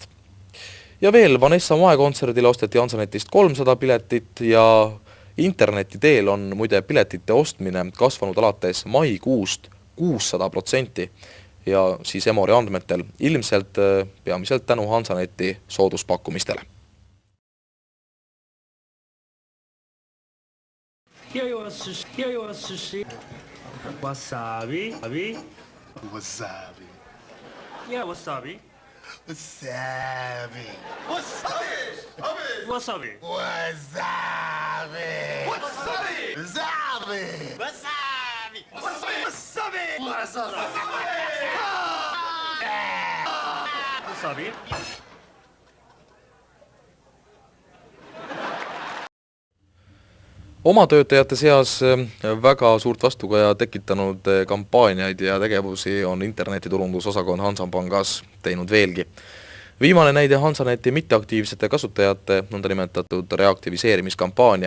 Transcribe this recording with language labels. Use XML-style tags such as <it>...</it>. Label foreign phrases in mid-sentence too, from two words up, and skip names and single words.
<et>Ja veel, Vanessa Mae kontserdile osteti Hansanetist 300 piletit ja interneti teel on muide piletite ostmine kasvanud alates maikuust 600% ja siis Emori andmetel ilmselt peamiselt tänu Hansaneti sooduspakkumistele. Wasabi. Wasabi.</et> <en>Yeah, wasabi.</en> <et>Wasabi. Wasabi. Wasabi. Wasabi. Wasabi. Wasabi. Oma töötajate seas väga suurt vastukaja tekitanud kampaaniaid ja tegevusi on internetiturundusosakond Hansapangas teinud veelgi. Viimane näide Hansaneti mitteaktiivsete kasutajate nõndanimetatud reaktiviseerimiskampaania.</et>